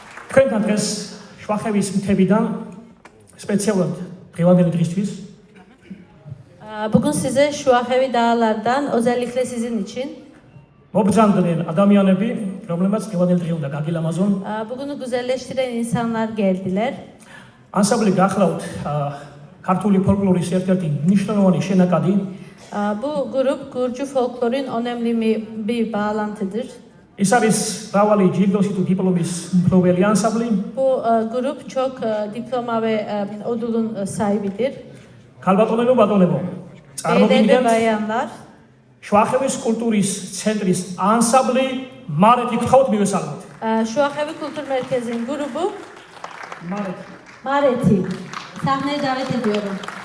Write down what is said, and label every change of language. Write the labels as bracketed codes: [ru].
[ka] თქვენთან დღეს შუახევის მთებიდან სპეციალურად დღევანდელი დღისთვის [tr] Bugün size Şuaxevi dağlardan özellikle sizin için [ka] მობრძანდნენ ადამიანები, რომლებმაც დღევანდელი დღე უნდა გაგილამაზონ. [tr] bugünü güzelleştiren insanlar geldiler. [ka] ანსამბლი გახლავთ ქართული ფოლკლორის ერთ-ერთი მნიშვნელოვანი შენაკადი. [tr] Bu grup Gürcü folklorun önemli bir bağlantıdır. [ka] ის არის მრავალი ჯილდოსი თუ დიპლომის მფლობელი ანსამბლი. [tr] Bu grup çok diploma ve ödülün sahibidir. [ka] ქალბატონებო, ბატონებო, [tr] Beyler ve [ka] წარმოგიდგენთ [tr] bayanlar, [ka] შუახევის კულტურის ცენტრის ანსამბლი მარეთი გთხოვთ მივესალმოთ. [tr] Şuaxevi Kültür Merkezi'nin grubu [ka] მარეთი. [tr] Mareti. Sahneye davet ediyorum.